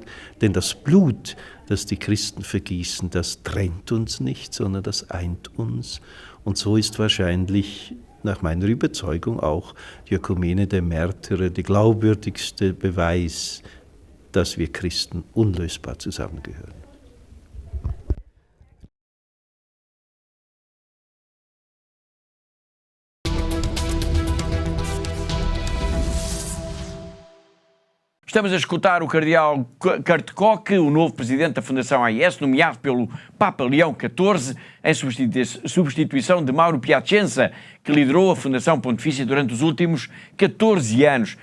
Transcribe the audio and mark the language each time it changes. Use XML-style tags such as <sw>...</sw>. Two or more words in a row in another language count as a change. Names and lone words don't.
<de>Denn das Blut, das die Christen vergießen, das trennt uns nicht, sondern das eint uns. Und so ist wahrscheinlich nach meiner Überzeugung auch die Ökumene der Märtyrer der glaubwürdigste Beweis, dass wir Christen unlösbar zusammengehören.</de> <pt>Estamos a escutar o cardeal Kurt Koch, o novo presidente da Fundação AIS, nomeado pelo Papa Leão XIV, em substituição de Mauro Piacenza, que liderou a Fundação Pontifícia durante os últimos 14 anos.</pt>